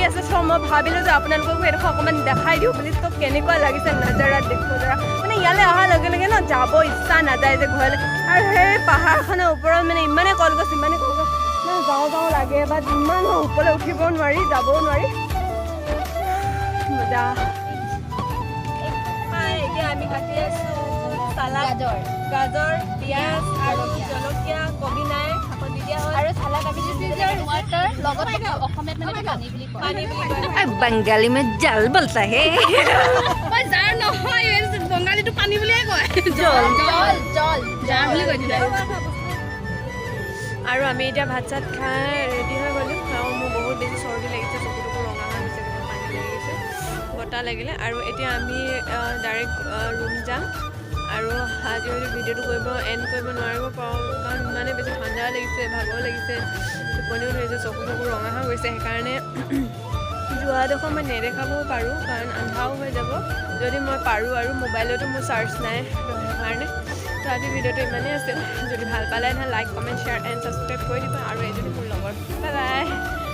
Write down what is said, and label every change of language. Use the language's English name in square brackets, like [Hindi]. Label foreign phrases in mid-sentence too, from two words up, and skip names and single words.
[Assamese] আছে চ' মই ভাবিলোঁ যে আপোনালোককো এইডোখৰ অকণমান দেখাই দিওঁ বুলি তো কেনেকুৱা লাগিছে নাজাৰা দেখো জৰা মানে ইয়ালৈ অহাৰ লগে লগে ন যাব ইচ্ছা নাযায় যে ঘৰলৈ আৰু সেই পাহাৰখনৰ ওপৰত মানে ইমানেই কলগছ যাওঁ লাগে বা ইমান ওপৰলৈ উঠিব নোৱাৰি যাবও নোৱাৰি মজা এতিয়া আমি কাটি আছোঁ চালাড গাজৰ পিঁয়াজ আৰু জলকীয়া কবি নাই শাকত দি দিয়া হয় আৰু চালাড আমি [Hindi] बंगाली में जल बोलता है [Assamese] বঙালী তো পানী বুলিয়ে কয় আৰু আমি এতিয়া ভাত চাত খাই ৰেডি হৈ গ'লোঁ আৰু মোৰ বহুত বেছি চৰ্দি লাগিছে চকুটো ৰঙা হৈ গৈছে পানী লাগিছে বতাহ লাগিলে আৰু এতিয়া আমি [English] direct room [Assamese] যাম আৰু আজি ভিডিঅ'টো এণ্ড কৰিব নোৱাৰিব পাৰোঁ কাৰণ ইমানে বেছি ঠাণ্ডা লাগিছে ভাগৰ লাগিছে টোপনিও ধৰিছে চকু ৰঙা হৈ গৈছে সেইকাৰণে যোৱাডোখৰ মই নেদেখাবও পাৰোঁ কাৰণ আন্ধাৰো হৈ যাব যদি মই পাৰোঁ আৰু মোবাইলতো মোৰ চাৰ্জ নাই সেইকাৰণে তো আজি ভিডিঅ'টো ইমানেই আছিল যদি ভাল পালে [English] like comment share and subscribe [Assamese] কৰি দিবা আৰু এইজনী মোৰ লগৰ [English] bye bye